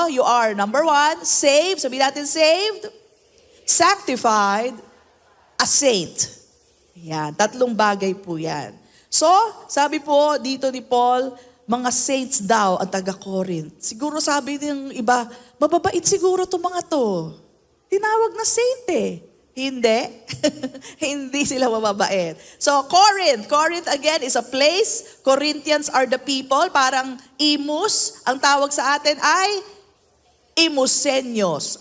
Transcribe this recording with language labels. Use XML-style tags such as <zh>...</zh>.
<en>You are, number 1, saved.</en> <tl>Sabihin natin</tl> <en>saved. Sanctified. A saint.</en> <tl>Yan, tatlong bagay po yan. So, sabi po dito ni Paul, mga saints daw ang taga-Corinth. Siguro sabi ng iba, mababait siguro itong mga to. Tinawag na saint eh. Hindi. Hindi sila mababait.</tl> <en>So, Corinth again is a place. Corinthians are the people.</en> <tl>Parang imus. Ang tawag sa atin ay Imusenyos.</tl>